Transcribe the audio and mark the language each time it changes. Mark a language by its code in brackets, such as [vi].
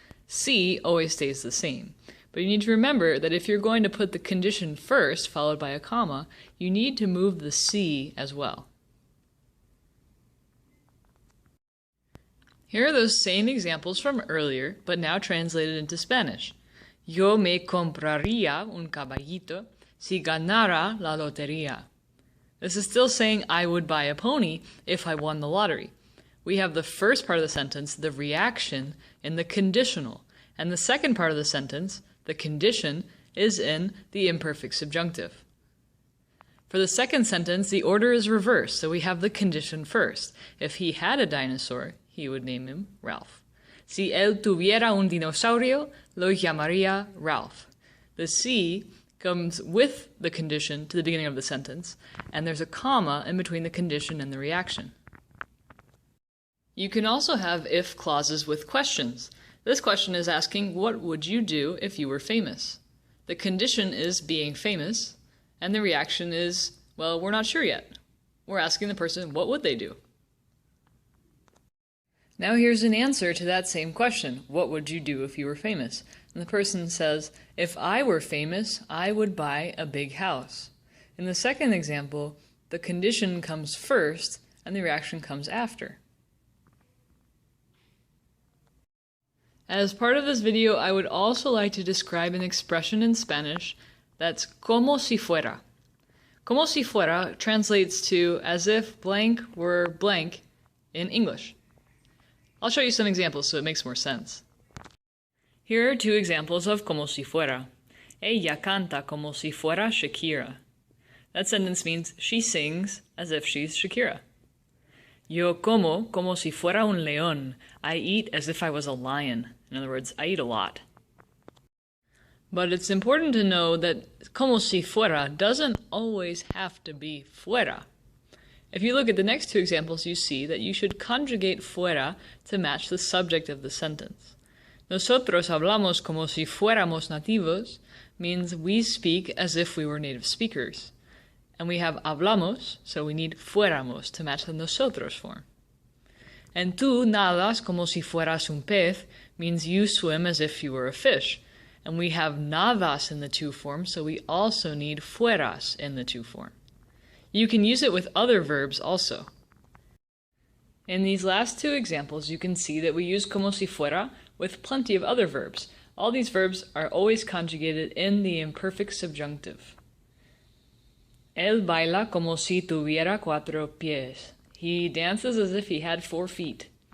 [en] Sí always stays the same, but you need to remember that if you're going to put the condition first, followed by a comma, you need to move the sí as well. Here are those same examples from earlier, but now translated into Spanish. [es] Yo me compraría un caballito si ganara la lotería. [en] This is still saying I would buy a pony if I won the lottery. We have the first part of the sentence, the reaction, in the conditional, and the second part of the sentence, the condition, is in the imperfect subjunctive. For the second sentence, the order is reversed, so we have the condition first. If he had a dinosaur, he would name him Ralph. [es] Si él tuviera un dinosaurio, lo llamaría Ralph. [en] The sí comes with the condition to the beginning of the sentence, and there's a comma in between the condition and the reaction. You can also have if clauses with questions. This question is asking, what would you do if you were famous? The condition is being famous, and the reaction is, well, we're not sure yet. We're asking the person, what would they do? Now here's an answer to that same question, what would you do if you were famous? And the person says, if I were famous, I would buy a big house. In the second example, the condition comes first, and the reaction comes after. As part of this video, I would also like to describe an expression in Spanish that's como si fuera. Como si fuera translates to as if blank were blank in English. I'll show you some examples so it makes more sense. Here are two examples of como si fuera. [es] Ella canta como si fuera Shakira. [en] That sentence means she sings as if she's Shakira. [es] Yo como si fuera un león. [en] I eat as if I was a lion. In other words, I eat a lot. But it's important to know that como si fuera doesn't always have to be fuera. If you look at the next two examples, you see that you should conjugate fuera to match the subject of the sentence. [es] Nosotros hablamos como si fuéramos nativos [en] means we speak as if we were native speakers. And we have hablamos, so we need fuéramos to match the nosotros form. And [es] tú nadas como si fueras un pez [en] means you swim as if you were a fish. And we have nadas in the to form, so we also need fueras in the to form. You can use it with other verbs also. In these last two examples, you can see that we use como si fuera with plenty of other verbs. All these verbs are always conjugated in the imperfect subjunctive. [es] Él baila como si tuviera 4 pies. [en] He dances as if he had 4 feet.